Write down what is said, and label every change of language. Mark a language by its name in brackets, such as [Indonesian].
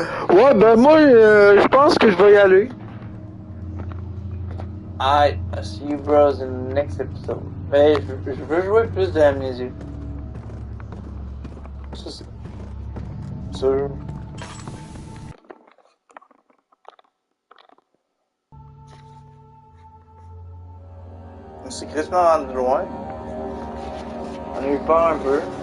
[French] Ouais, ben moi, je pense que je vais y aller. [English] I'll see you bros in the next episode. [French] Mais je veux jouer plus de Amnesia. Ça, c'est sûr. On s'est crissement rendu loin. On a eu peur un peu.